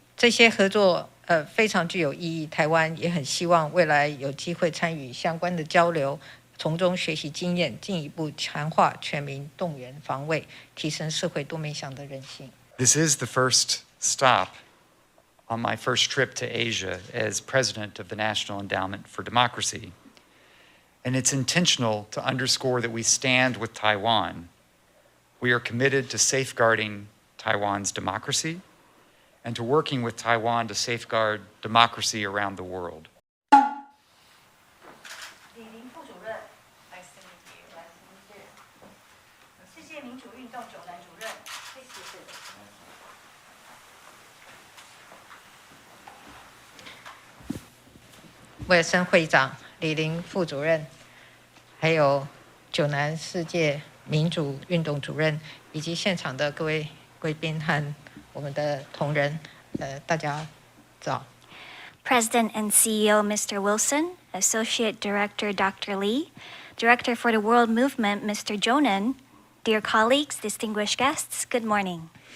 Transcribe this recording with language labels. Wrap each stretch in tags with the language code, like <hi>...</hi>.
<zh>这些合作非常具有意义，台湾也很希望未来有机会参与相关的交流，从中学习经验，进一步强化全民动员防卫，提升社会多面向的韧性。</zh> <en>This is the first stop on my first trip to Asia as president of the National Endowment for Democracy. And it's intentional to underscore that we stand with Taiwan. We are committed to safeguarding Taiwan's democracy and to working with Taiwan to safeguard democracy around the world.</en> <zh>李林副主任，世界民主运动九南主任，威尔森会长、李林副主任，还有九南世界民主运动主任，以及现场的各位贵宾和我们的同仁，大家早。</zh> <en>President and CEO Mr. Wilson, Associate Director Dr. Lee, Director for the World Movement Mr. Jonan, dear colleagues, distinguished guests, good morning.</en>